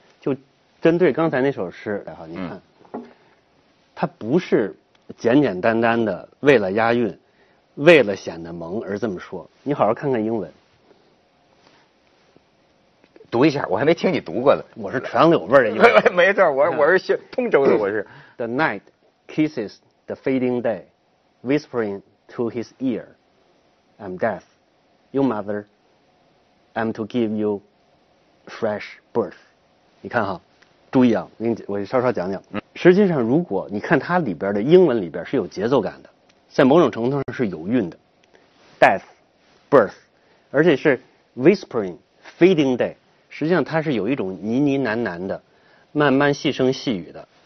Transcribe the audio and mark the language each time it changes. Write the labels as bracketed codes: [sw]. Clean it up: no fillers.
[zh] 就针对刚才那首诗，然后你看。他不是简简单单的为了押韵，为了显得萌而这么说。你好好看看英文，读一下，我还没听你读过呢。我是杨柳味儿的英文。没错，我是通州的，我是。 [en] The night kisses the fading day, whispering to his ear, "I'm death, your mother. I'm to give you fresh birth." [zh] 你看哈，注意啊，我稍稍讲讲。实际上如果你看它里边的英文里边是有节奏感的，在某种程度上是有韵的， death birth， 而且是 [en] whispering fading day， [zh] 实际上它是有一种呢呢喃喃的慢慢细声细语的。